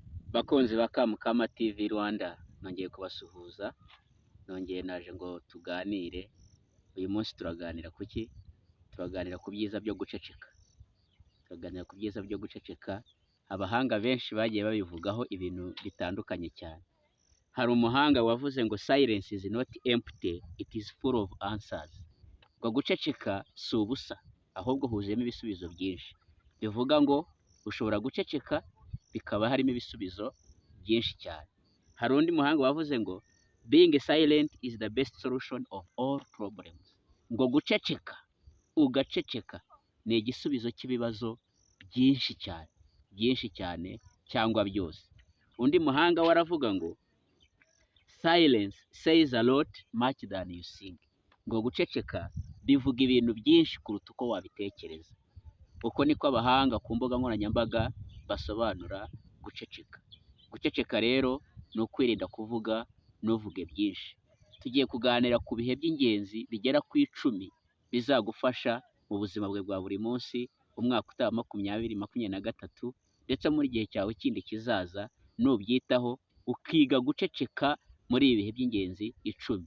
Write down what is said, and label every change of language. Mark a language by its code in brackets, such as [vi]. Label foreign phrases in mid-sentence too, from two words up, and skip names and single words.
[rw] Bakunzi ba Kamukama TV Rwanda, nongeye kubasuhuza, nongeye naje ngo tuganire. Uyu munsi turaganira kuki? Turaganira ku byiza byo guceceka. Turaganira ku byiza byo guceceka. Abahanga benshi bagiye babivugaho ibintu bitandukanye cyane. Hari umuhanga wavuze ngo [en] silence is not empty, it is full of answers. [rw] Ngo guceceka si ubusa, ahubwo huzuyemo ibisubizo byinshi. Bivuga ngo ushobora guceceka bikaba harimo ibisubizo byinshi cyane. Hari undi muhanga wavuze ngo [en] being silent is the best solution of all problems. [rw] Ngo guceceka, ugaceceka ni igisubizo cy'ibibazo byinshi cyane cyangwa byose. Undi muhanga waravuga ngo [en] silence says a lot much than you think. [rw] Ngo guceceka bivuga ibintu byinshi kuruta uko wabitekereza. Uko niko abahanga ku mbuga nkoranyambaga basobanura guceceka. Guceceka rero ni ukwirinda kuvuga ntuvuge byinshi. Tugiye kuganira ku bihe by'ingenzi bigera ku 10 bizagufasha mu buzima bwawe bwa buri munsi, umwaka utaha 2023, ndetse muri gihe cyawe kindi kizaza, nubyitaho ukiga guceceka muri ibi bihe by'ingenzi 10.